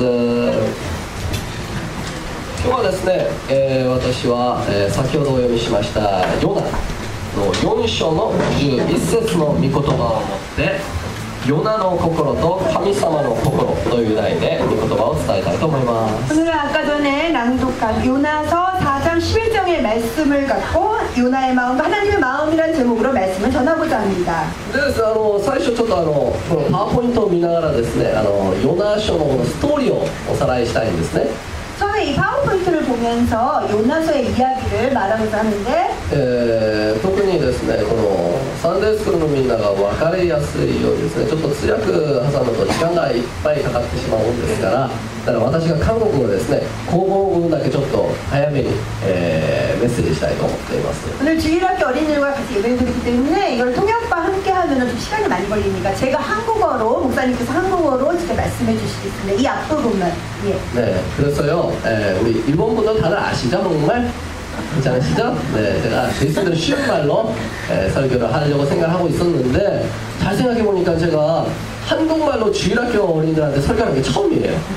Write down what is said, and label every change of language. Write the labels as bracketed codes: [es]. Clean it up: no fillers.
[ja] 今日はですね、私は、先ほどお読みしましたヨナの4章の11節の御言葉を持ってヨナの心と神様の心という題で御言葉を伝えたいと思います。 [ko] 오늘은 아까 전에 낭독한 요나서 4장 11장의 말씀을 갖고 요나의 마음과 하나님의 마음이라는 제목으로 말씀을 전하고자 합니다. [ja] でですね、最初ちょっとこのパワーポイントを見ながらですね、ヨナ書のこのストーリーをおさらいしたいんですね。 [ko] 처음에 이 파워포인트를 보면서 요나서의 이야기를 말하고자 하는데 [ja] 特にですね、このサンデースクールのみんなが分かりやすいようにですね、ちょっと通訳挟むと時間がいっぱいかかってしまうもんですから、だから私が韓国語ですね、後方部分だけちょっと早めに、メッセージしたいと思っています。 [ko] 오늘 주일학교 어린이들과 같이 예배를 드리기 때문에 이걸 통역과 함께 하면 좀 시간이 많이 걸리니까 제가 한국어로 목사님께서 한국어로 직접 말씀해 주시겠습니다. 이 앞부분만. 예. 네, 그래서요, 우리 일본 분들 다들 아시죠, 정말? 괜찮으시죠? 네, 제가 제이슨들 쉬운 말로 설교를 하려고 생각하고 있었는데 잘 생각해보니까 제가 한국말로 주일학교 어린이들한테 설교하는 게 처음이에요.